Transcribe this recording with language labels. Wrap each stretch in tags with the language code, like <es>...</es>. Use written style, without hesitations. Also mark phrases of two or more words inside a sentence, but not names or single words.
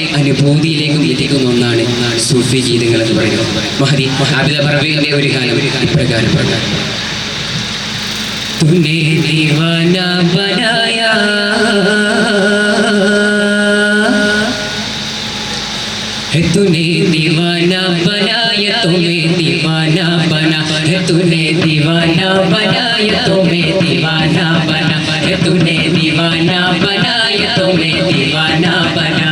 <ml>അനുഭൂതിയിലേക്കും എത്തിക്കുന്ന ഒന്നാണ് സൂഫി ഗീതങ്ങൾ എന്ന് പറയുന്നത്. മഹദി ആബിദ ബറവിയുടെ ഒരു ഗാനം ഇപ്രകാരം പറഞ്ഞു:</ml> <hi>तूने दीवाना बनाया है, तूने दीवाना बनाया तुम्हें दीवाना बना है, तूने दीवाना बनाया तुम्हें दीवाना बना है, तूने दीवाना बनाया तुम्हें दीवाना बना।</hi>